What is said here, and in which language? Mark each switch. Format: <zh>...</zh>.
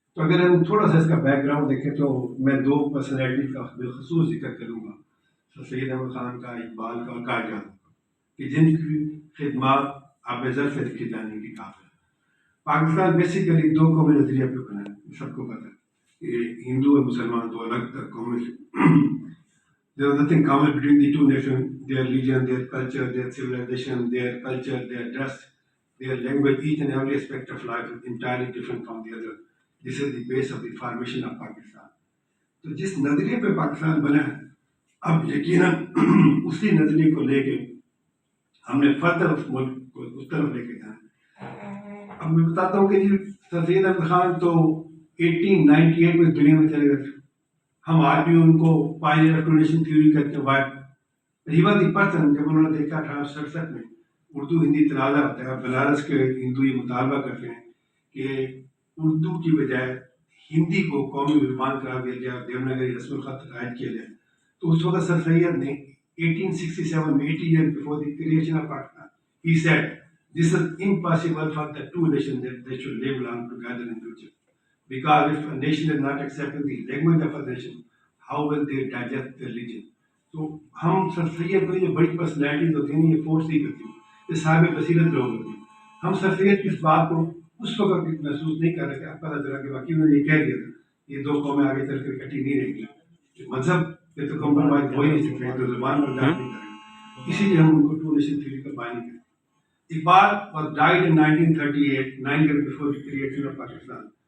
<ur>تو اگر ہم تھوڑا سا اس کا بیک گراؤنڈ دیکھیں تو میں دو پرسنالٹی کا بالخصوص ذکر کروں گا، سید احمد خان کا، اقبال کا اور قائد اعظم کا، کہ جن کی خدمات آپ ظرف لکھی جانے کی قابل ہے۔ پاکستان بیسیکلی دو قومی نظریہ پہ بنا ہے، سب کو پتہ ہے کہ ہندو اور مسلمان دو الگ قومیں</ur> <en>there was nothing common between the two nations, their religion, their culture, their civilization, their culture, their dress, their language, each and every aspect of life is entirely different from the other. This is the base of the formation of Pakistan.</en> <ur>تو جس نظریے پہ پاکستان بنا ہے، اب یقیناً اسی نظریے کو لے کے ہم نے فردر اس ملک کو اس طرف لے کے جانا۔ اب میں بتاتا ہوں کہ جی سید احمد خان تو 1898 میں دنیا میں چلے گئے تھے، ہم آج بھی ان کو پائنیئر آف نیشن تھیوری کہتے ہیں۔</ur> <en>he was the person,</en> <ur>جب انہوں نے دیکھا 1867 میں اردو ہندی تنازع ہوتا ہے، بنارس کے ہندو یہ مطالبہ کرتے ہیں کہ اردو کی بجائے ہندی کو قومی زبان قرار دیا جائے اور دیوناگری رسم الخط رائج کیا جائے۔ تو اس وقت سر سید نے 1867 میں</ur> <en>80 years before the creation of Pakistan, he said, this is impossible for the two nations that they should live long together in future. Because if a nation is not accepting the language of a nation, how will they digest the religion?</en> <ur>تو ہم سر سید کو جو بڑی personalities ہوتی ہیں یہ force ہی کرتی ہیں، یہ صاحب بصیرت لوگ ہوتے ہیں۔ ہم سر سید کی اس بات کو اس وقت محسوس نہیں کر رہے تھے، اب پتہ چلا کہ واقعی انہوں نے یہ کہہ دیا تھا یہ دو قومیں آگے چل کر اکٹھی نہیں رہیں گی، مذہب پہ تو کمپرومائز ہو ہی نہیں سکتے، تو زبان پر جا نہیں کریں گے، اسی لیے ہم ان کو ٹو نیشن تھیوری کا بانی کرتے۔ Iqbal</ur> <en>was died in 1938, 9 years before the creation of Pakistan.</en>